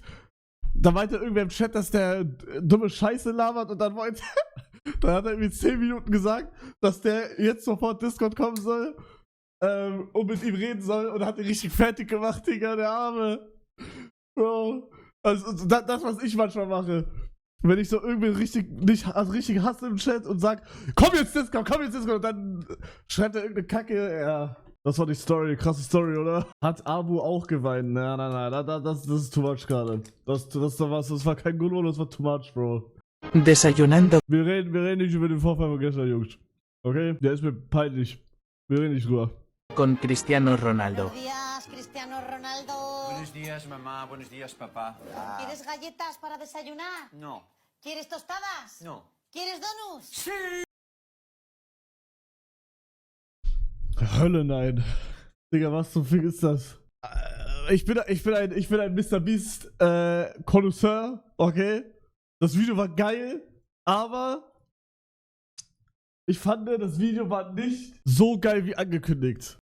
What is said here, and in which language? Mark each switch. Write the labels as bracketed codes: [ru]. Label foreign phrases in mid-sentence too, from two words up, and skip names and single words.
[de] Da meinte irgendwer im Chat, dass der dumme Scheiße labert und dann hat er irgendwie 10 Minuten gesagt, dass der jetzt sofort Discord kommen soll und mit ihm reden soll und hat ihn richtig fertig gemacht, Digga, der Arme. Bro, Also das, was ich manchmal mache. Wenn ich so irgendwie richtig hasse im Chat und sag, komm jetzt Discord, und dann schreibt er irgendeine Kacke, ja. Das war die Story, krasse Story, oder? Hat Abu auch geweint? Nein, das ist [en] too much [de] gerade. Das war kein Golo, das war [en] too much, [de] Bro. [es] Desayunando [de] Wir reden nicht über den Vorfall von gestern, Jungs. Okay? Der ist mir peinlich. Wir reden nicht drüber. [es] con Cristiano Ronaldo. Buenos días, Cristiano Ronaldo. Buenos días, mamá. Buenos días, papá. ¿Quieres galletas para desayunar? No, ¿Quieres tostadas? no. ¿Quieres donuts? [de] Hölle, nein. Digga, was zum Fick ist das? Ich bin ein Mr. Beast Connoisseur, okay? Das Video war geil, aber ich fand, das Video war nicht so geil wie angekündigt.